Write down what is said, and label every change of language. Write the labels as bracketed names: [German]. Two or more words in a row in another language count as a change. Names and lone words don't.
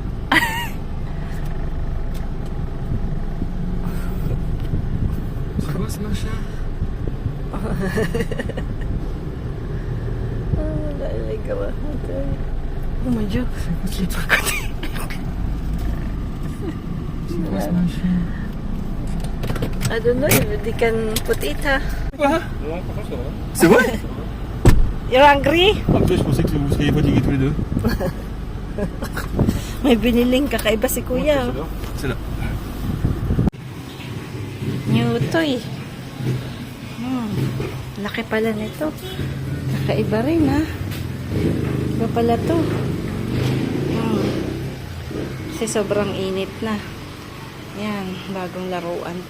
[French] C'est quoi ce machin? Oh, là, il est gros. Oh mon Dieu. C'est quoi ce truc? C'est quoi ce machin? [English] I don't know if they can put it, ha? [French] Quoi? C'est vrai? [English] You're hungry? [French] Ah, toi, je pensais que vous seriez fatigués tous les deux. [Filipino] May biniling kakaiba si Kuya. [French] C'est là. [English] New toy. [Filipino] Laki pala nito. Kakaiba rin, ha? Iba pala to. Kasi sobrang init na. Yan, bagong laruan to.